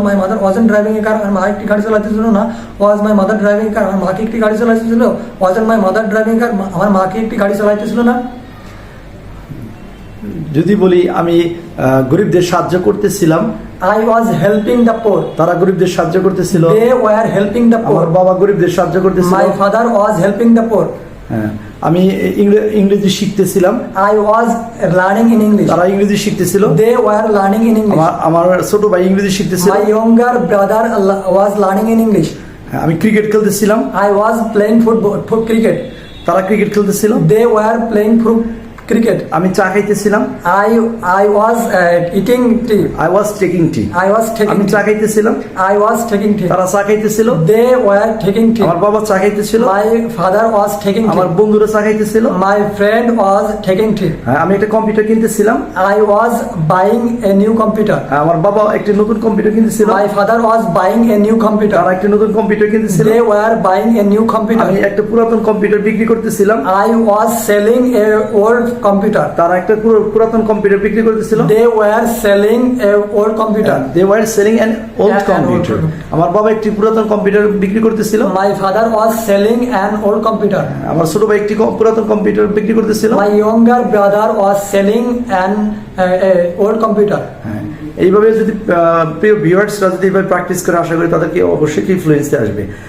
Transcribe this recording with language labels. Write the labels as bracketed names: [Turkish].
[English] my mother wasn't driving a car, [Bangla] আমার মা একটি গাড়ি চালাইতেছিল না। [English] was my mother driving a car, [Bangla] আমার মা কি একটি গাড়ি চালাইতেছিল? [English] wasn't my mother driving a car, [Bangla] আমার মা কি একটি গাড়ি চালাইতেছিল না। যদি বলি আমি গরিবদের সাহায্য করতেছিলাম। [English] I was helping the poor. [Bangla] তারা গরিবদের সাহায্য করতেছিল। [English] They were helping the poor. [Bangla] আমার বাবা গরিবদের সাহায্য করতেছিল। [English] My father was helping the poor. [Bangla] হ্যাঁ, আমি ইংরেজি শিখতেছিলাম। [English] I was learning in English. [Bangla] তারা ইংরেজি শিখতেছিল। [English] They were learning in English. [Bangla] আমার ছোট ভাই ইংরেজি শিখতেছিল। [English] My younger brother was learning in English. [Bangla] আমি cricket খেলতেছিলাম। [English] I was playing football, cricket. [Bangla] তারা cricket খেলতেছিল। [English] They were playing cricket. [Bangla] আমি চা খাইতেছিলাম। [English] I was eating tea. I was taking tea. I was taking [Bangla] আমি চা খাইতেছিলাম। [English] I was taking tea. [Bangla] তারা চা খাইতেছিল। [English] They were taking tea. [Bangla] আমার বাবা চা খাইতেছিল। [English] My father was taking tea. [Bangla] আমার বন্ধুরা চা খাইতেছিল। [English] My friend was taking tea. [Bangla] হ্যাঁ, আমি একটা computer কিনতেছিলাম। [English] I was buying a new computer. [Bangla] আমার বাবা একটা নতুন computer কিনতেছিল। [English] My father was buying a new computer. [Bangla] তারা একটা নতুন computer কিনতেছিল। [English] They were buying a new computer. [Bangla] আমি একটা পুরাতন কম্পিউটার বিক্রি করতেছিলাম। [English] I was selling a old computer. [Bangla] তারা একটা পুরাতন কম্পিউটার বিক্রি করতেছিল। [English] They were selling a old computer. They were selling an old An computer. old. [Bangla] আমার বাবা একটি পুরাতন কম্পিউটার বিক্রি করতেছিল। [English] My father was selling an old computer. [Bangla] আমার ছোট ভাই একটি পুরাতন কম্পিউটার বিক্রি করতেছিল। [English] My younger brother was selling an old computer. [Bangla] হ্যাঁ, এইভাবে যদি প্রিয় ভিউয়ার্সরা যদি এইভাবে প্র্যাকটিস করে, আশা করি তাদেরকে অবশ্যই ইনফ্লুয়েন্সে আসবে।